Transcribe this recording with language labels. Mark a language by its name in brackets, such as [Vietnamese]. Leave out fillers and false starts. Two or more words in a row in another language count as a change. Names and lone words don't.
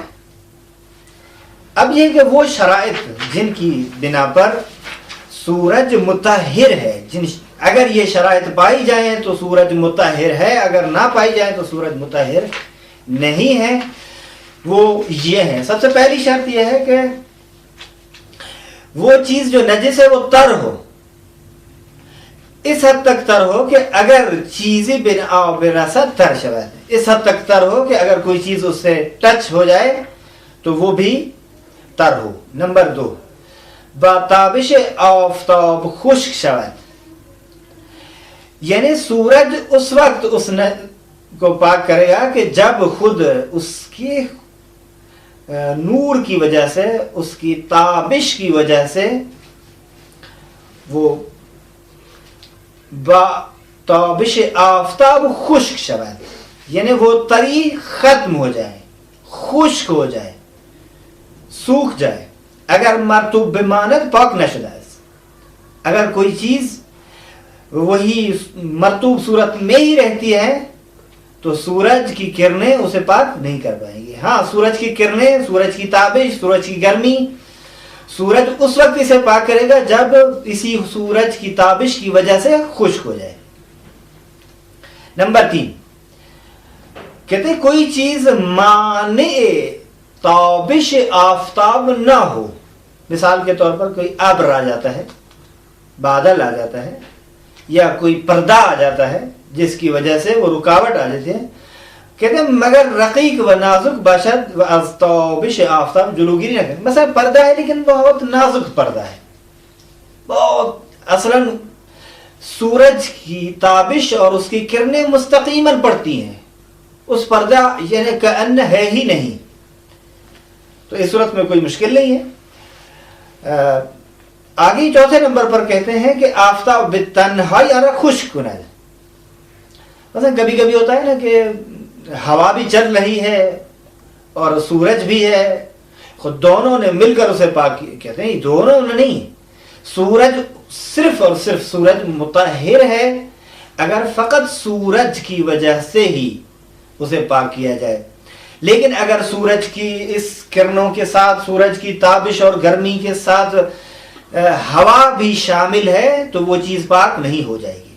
[Urdu] اب یہ کہ وہ شرائط جن کی بنا پر سورج مطہر ہے، اگر یہ شرائط پائی جائیں تو سورج مطہر ہے، اگر نہ پائی جائیں تو سورج مطہر نہیں ہے، وہ یہ ہیں۔ سب سے پہلی شرط یہ ہے کہ وہ چیز جو نجس ہے وہ تر ہو، اس حد تک تر ہو کہ [Persian] اگر چیزیں بن آب رسد تر شود، [Urdu] اس حد تک تر ہو کہ اگر کوئی چیز اس سے ٹچ ہو جائے تو وہ بھی تر ہو۔ نمبر 2، [Persian] با تابش آفتاب خشک شود، [Urdu] یعنی سورج اس وقت اس کو پاک کرے گا کہ جب خود اس کی نور کی وجہ سے، اس کی تابش کی وجہ سے وہ [Persian] با تابش آفتاب خشک شود، [Urdu] یعنی وہ تری ختم ہو جائے، خشک ہو جائے، سوکھ جائے۔ [Persian] اگر مرطوب بماند پاک نشدہ [Urdu] ہے، اگر کوئی چیز وہی مرطوب صورت میں ہی رہتی ہے تو سورج کی کرنیں اسے پاک نہیں کر پائیں گی۔ ہاں، سورج کی کرنیں، سورج کی تابش، سورج کی گرمی، سورج اس وقت اسے پاک کرے گا جب اسی سورج کی تابش کی وجہ سے خشک ہو جائے۔ نمبر 3، کہتے ہیں کوئی چیز مانع تابش آفتاب نہ ہو، مثال کے طور پر کوئی ابر آ جاتا ہے، بادل آ جاتا ہے، یا کوئی پردہ آ جاتا ہے جس کی وجہ سے وہ رکاوٹ آ جاتی ہے، کہتے ہیں [Persian] مگر رقیق و نازک باشد و از تابش آفتاب جلوگیری نہ کریں۔ [Urdu] مثلا پردہ ہے لیکن بہت نازک پردہ ہے، بہت اصلاً سورج کی تابش اور اس کی کرنیں مستقیماً پڑتی ہیں، اس پردہ یعنی کأن ہے ہی نہیں، تو اس صورت میں کوئی مشکل نہیں ہے۔ آگے 4 نمبر پر کہتے ہیں کہ [Persian] آفتاب بالتنہائی ارا خشک کند، [Urdu] مثلا کبھی کبھی ہوتا ہے نا کہ ہوا بھی چل رہی ہے اور سورج بھی ہے، خود دونوں نے مل کر اسے پاک کیا، کہتے ہیں دونوں نے نہیں، سورج صرف اور صرف سورج مطہر ہے اگر فقط سورج کی وجہ سے ہی اسے پاک کیا جائے، لیکن اگر سورج کی اس کرنوں کے ساتھ، سورج کی تابش اور گرمی کے ساتھ ہوا بھی شامل ہے تو وہ چیز پاک نہیں ہو جائے گی۔